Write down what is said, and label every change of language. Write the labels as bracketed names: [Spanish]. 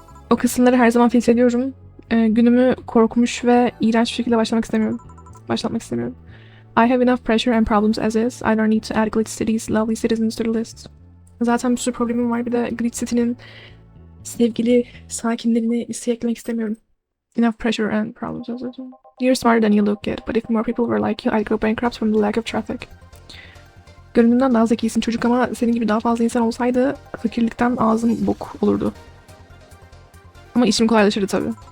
[Turkish] O kısımları her zaman filtreliyorum. Günümü korkmuş ve iğrenç bir şekilde başlatmak istemiyorum. [English] I have enough pressure and problems as is. I don't need to add Glitch City's lovely citizens to the list. [Turkish] Zaten bir sürü problemim var. Bir de Glitch City'nin sevgili sakinlerini listeye eklemek istemiyorum. [English] Enough pressure and problems as is. You're smarter than you look, kid. But if more people were like you, I'd go bankrupt from the lack of traffic. [Turkish] Görünümden daha zekisin çocuk ama senin gibi daha fazla insan olsaydı fakirlikten ağzım bok olurdu. Ama işim kolaylaşırdı tabii.